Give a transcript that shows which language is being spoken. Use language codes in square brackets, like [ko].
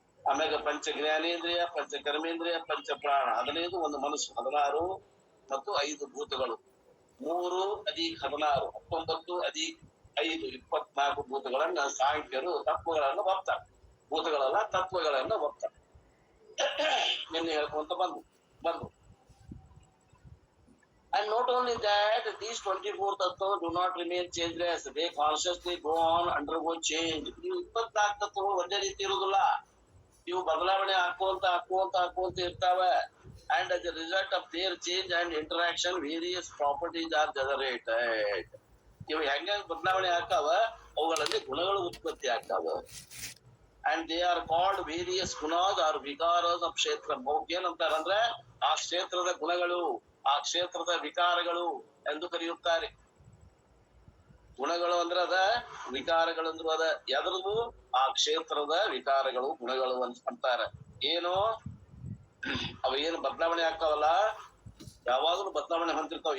[kn] ಆಮ್ಯಾಗ ಪಂಚ ಜ್ಞಾನೇಂದ್ರಿಯ, ಪಂಚ ಕರ್ಮೇಂದ್ರಿಯ, ಪಂಚ ಪ್ರಾಣ 15, ಒಂದು ಮನಸ್ಸು 16 ಮತ್ತು 5 ಭೂತಗಳು. 3 + 16 19 + 5 24 ಭೂತಗಳನ್ನ ಸಾಂಖ್ಯರು ತತ್ವಗಳನ್ನ ಒಪ್ತಾರೆ. ಭೂತಗಳಲ್ಲ, ತತ್ವಗಳನ್ನ ಒಪ್ತಾರೆ. ನಿನ್ನೆ ಹೇಳ್ಕೊಂತ ಬಂದು [en] And not only that, these 24 tattvas do not remain changeless. They consciously go on, undergo change. [kn] ಇವು 24 ತತ್ವಗಳು ಒಂದೇ ರೀತಿ ಇರುವುದಿಲ್ಲ. ಇವು ಬದಲಾವಣೆ ಹಾಕುವಂತ ಇರ್ತಾವೆ. [en] And as a result of their change and interaction, various properties are generated. [kn] ಇವು ಹೆಂಗ ಬದಲಾವಣೆ ಆಗ್ತಾವ, ಅವುಗಳಲ್ಲಿ ಗುಣಗಳು ಉತ್ಪತ್ತಿ ಆಗ್ತಾವ. [en] And they are called various gunas or vikaras of kshetra. [kn] ಏನಂತಾರಂದ್ರೆ ಆ ಕ್ಷೇತ್ರದ ಗುಣಗಳು, ಆ ಕ್ಷೇತ್ರದ ವಿಕಾರಗಳು ಎಂದು ಕರೆಯುತ್ತಾರೆ. ಗುಣಗಳು ಅಂದ್ರೆ ಅದ, ವಿಕಾರಗಳು ಅಂದ್ರು ಅದ. ಎದ್ರದು? ಆ ಕ್ಷೇತ್ರದ ವಿಕಾರಗಳು, ಗುಣಗಳು ಅಂತಾರೆ. ಏನು ಅವ ಏನು ಬದಲಾವಣೆ ಆಗ್ತಾವಲ್ಲ, ಯಾವಾಗಲೂ ಬದಲಾವಣೆ ಹೊಂದಿರ್ತಾವ.